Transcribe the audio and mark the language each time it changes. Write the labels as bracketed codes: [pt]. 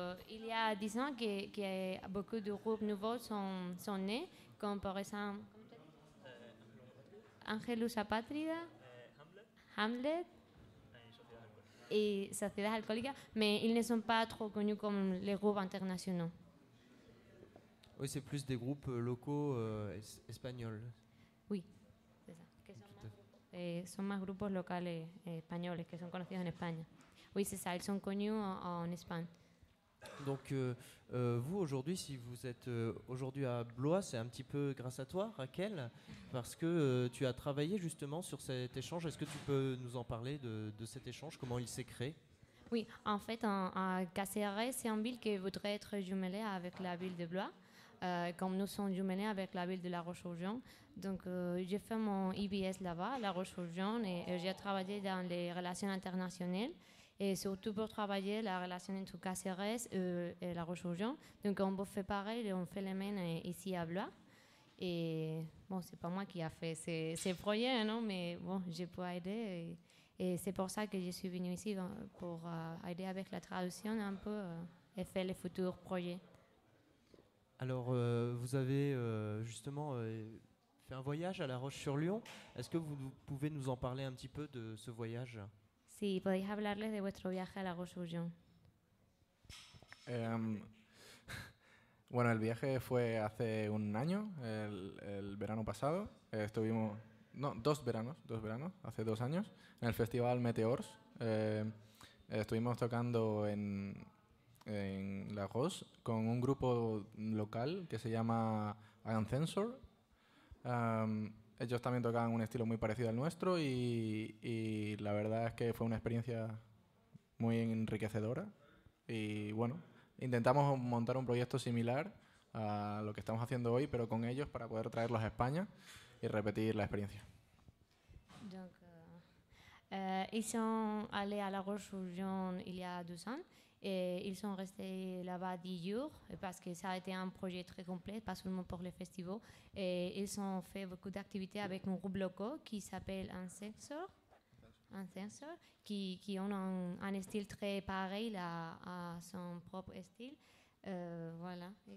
[fr] Il y a 10 ans que beaucoup de groupes nouveaux sont nés, comme par exemple Angelus Apátrida, Hamlet et Sociedad Alcohólica, mais ils ne sont pas trop connus comme les groupes internationaux. Oui, c'est plus des groupes locaux espagnols. Oui, c'est ça. [es] Que son más grupos locales españoles que son conocidos en España. [fr] Oui, c'est ça, ils sont connus en Espagne. Donc vous aujourd'hui, si vous êtes aujourd'hui à Blois, c'est un petit peu grâce à toi, Raquel, parce que tu as travaillé justement sur cet échange. Est-ce que tu peux nous en parler de cet échange, comment il s'est créé ? Oui, en fait, à Caceres, c'est une ville qui voudrait être jumelée avec la ville de Blois, comme nous sommes jumelés avec la ville de La Roche-sur-Yon. Donc, j'ai fait mon IBS là-bas, La Roche-sur-Yon, et j'ai travaillé dans les relations internationales. Et surtout pour travailler la relation entre Caceres et La Roche-sur-Yon. Donc on fait pareil, on fait les mêmes ici à Blois. Et bon, c'est pas moi qui a fait ces projets, non, mais bon, j'ai pu aider. Et c'est pour ça que je suis venue ici, pour aider avec la traduction un peu et faire les futurs projets. Alors, vous avez justement fait un voyage à La Roche-sur-Yon. Est-ce que vous pouvez nous en parler un petit peu de ce voyage ? [es] Si podéis hablarles de vuestro viaje a La Roche-sur-Yon. Bueno, el viaje fue hace un año, el verano pasado. Estuvimos, no, dos veranos, hace 2 años, en el festival Meteors. Estuvimos tocando en La Roche con un grupo local que se llama Ancensor. Ellos también tocaban un estilo muy parecido al nuestro y la verdad es que fue una experiencia muy enriquecedora. Y bueno, intentamos montar un proyecto similar a lo que estamos haciendo hoy, pero con ellos para poder traerlos a España y repetir la experiencia. [fr] Donc, ils sont allés à La Roche-sur-Yon il y a 2 ans et ils sont restés là-bas 10 jours parce que ça a été un projet très complet, pas seulement pour les festivals. Et ils ont fait beaucoup d'activités avec un groupe local qui s'appelle Ancensor, qui ont un style très pareil à son propre style. Voilà.